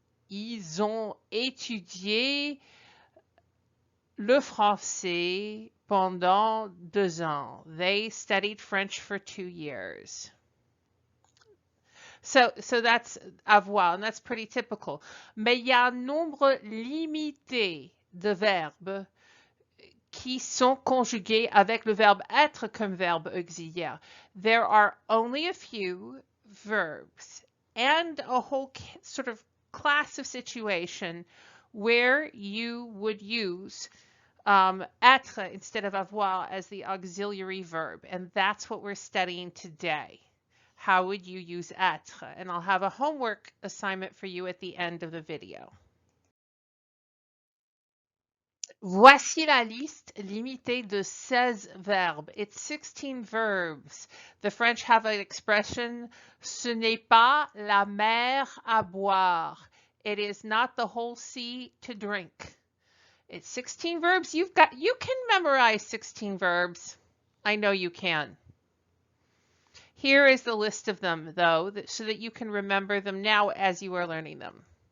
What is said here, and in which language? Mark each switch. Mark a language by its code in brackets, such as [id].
[fr] Ils ont étudié le français pendant 2 ans. [en] They studied French for 2 years. So that's avoir, and that's pretty typical. [fr] Mais il y a un nombre limité de verbes qui sont conjugués avec le verbe être comme verbe auxiliaire. [en] There are only a few verbs and a whole sort of class of situation where you would use être instead of avoir as the auxiliary verb, and that's what we're studying today. How would you use être? And I'll have a homework assignment for you at the end of the video. [fr] Voici la liste limitée de 16 verbes. [en] It's 16 verbs. The French have an expression, [fr] ce n'est pas la mer à boire. [en] It is not the whole sea to drink. It's 16 verbs. You can memorize 16 verbs. I know you can. Here is the list of them, though, so that you can remember them now as you are learning them.